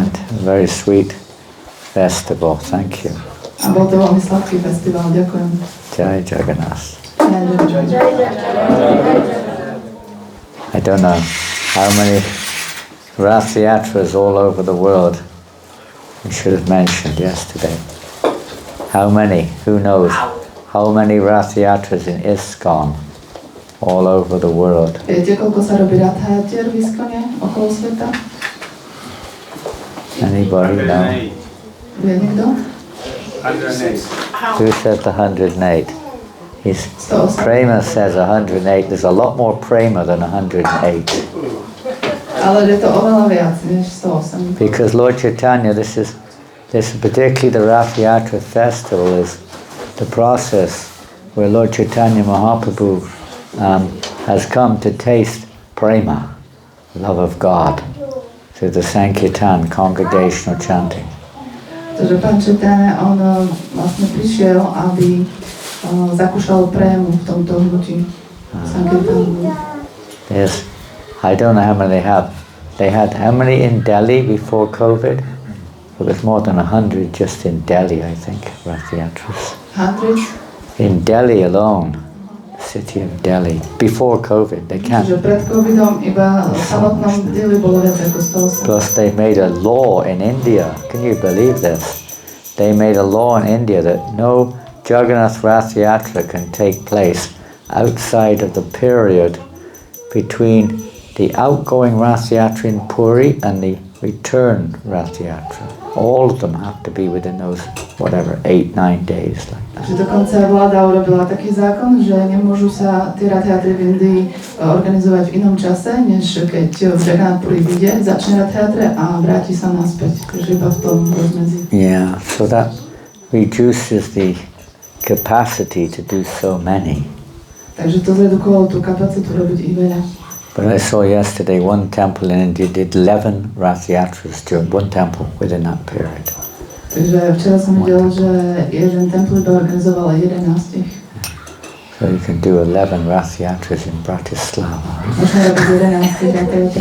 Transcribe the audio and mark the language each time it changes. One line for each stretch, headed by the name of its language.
English: and a very sweet festival. Thank you.
Slovak: A bol to veľmi sladký festival, ďakujem.
English: Jai Jagannath.
Slovak: Ja,
English: I don't know how many Rath Yatras all over the world we should have mentioned yesterday. How many? Who knows? How many Rath Yatras in ISKCON all over the world?
Slovak: Viete, koľko sa robí Rathayatier v Iskone okolo sveta?
English: Anybody know?
Slovak: Vie niekto?
English: 108. Who said the 108? Prema says 108. There's a lot more Prema than 108.
Slovak: A Ale je to oveľa viac než 108.
English: Because Lord Chaitanya, this is particularly the Rath Yatra festival is the process where Lord Chaitanya Mahaprabhu has come to taste prema, love of God, through the Sankirtan, congregational chanting.
Slovak: Takže pán Chaitanya, on vlastne prišiel, aby zakúšal prému v tomto hnutí. Sankirtanu.
English: Yes, I don't know how many they have. They had how many in Delhi before COVID? It was more than 100 just in Delhi, I think, Rath Yatras. Hundreds? In Delhi alone, the city of Delhi, before COVID, they can't.
Slovak: Že pred covidom iba v samotnom Dili bolo viac ako 108.
English: Plus they made a law in India, can you believe this? They made a law in India that no Jagannath Rath Yatra can take place outside of the period between the outgoing Rath Yatra in Puri and the return Rath Yatra. All of them have to be within those, 8-9 days. Like that.
Slovak: Že dokonca vláda urobila taký zákon, že nemôžu sa tie Rath Yatry v Indii organizovať v inom čase, než keď v Jagannath Puri vyjde, začne Rath Yatra a vráti sa naspäť. Takže iba v tom rozmedzi.
English: Yeah, so that reduces the capacity to do so many.
Slovak: Takže to zredukovalo tú kapacitu robiť ich veľa.
English: But I saw yesterday one temple in India did 11 Rath Yatras during one temple within that period.
Slovak: Takže včera som videl, že jeden tempel iba organizoval 11.
English: So you can do 11 Rath Yatras in Bratislava
Slovak: Možno robiť 11